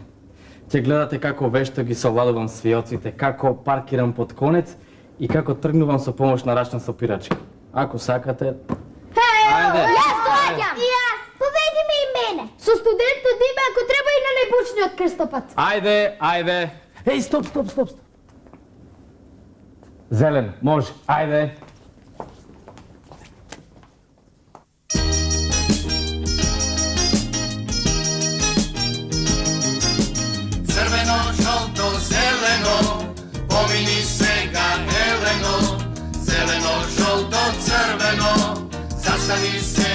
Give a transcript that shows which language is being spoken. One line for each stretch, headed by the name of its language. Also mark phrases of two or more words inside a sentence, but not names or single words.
Macedonian: Ќе гледате како вешто ги совладувам свиоците, како паркирам под конец и како тргнувам со помош на рачна сопирачка. Ако сакате, ајде. Јас доаѓам. И јас. Поведи ме и мене. Со студентот има ако треба и на најбучниот крстопат. Ајде, ајде. Еј, стоп. Зелен, може, ајде. Црвено, жолто, зелено, помини сега Елено. Зелено, жолто, црвено, застани